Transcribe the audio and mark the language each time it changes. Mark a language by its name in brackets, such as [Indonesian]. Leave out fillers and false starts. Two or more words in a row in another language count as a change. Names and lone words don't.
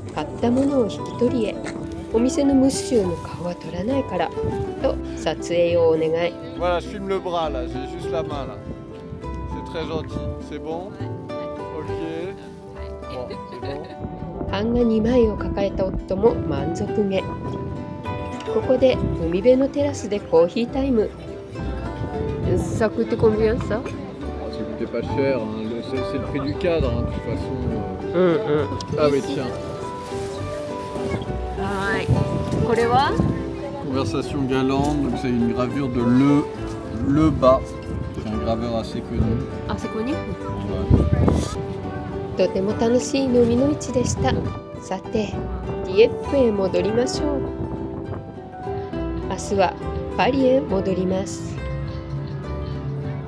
[Japanese] 買ったものを引き取りへ。お店のムッシュの顔は取らないからと撮影をお願い。 [French] Voilà, je filme le bras là, j'ai juste la main là. C'est très gentil. C'est bon? Ok. Bon, c'est bon. [Japanese] 版画2枚を抱えた夫も満足げ。ここで海辺のテラスでコーヒータイム。 [French] Ça coûte combien ça? Ça coûtait pas cher, hein. C'est le prix du cadre, hein, de toute façon. Ah mais tiens. [Japanese] はい。これは [French] Conversation galante, donc c'est une gravure de Le Bas, c'est un graveur assez connu. [Japanese] あそこに、とても楽しい飲みの市でした。さて、ディエップへ戻りましょう。明日はパリへ戻ります。